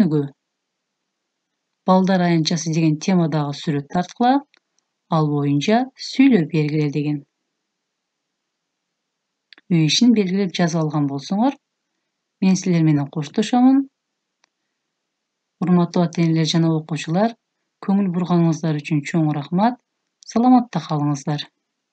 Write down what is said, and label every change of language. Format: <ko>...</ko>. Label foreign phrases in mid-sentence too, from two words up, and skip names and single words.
<ky>Балдар аянтчасы деген темадагы сүрөт тарткыла, ал боюнча сүйлөп бергиле деген. Үй ишин белгилеп жазып алган болсоңор, мен силер менен коштошомун. Урматтуу ата-энелер жана окуучулар, Көңүл бурганыңыздар үчүн чоң рахмат. Саламатта калыңыздар.</ky>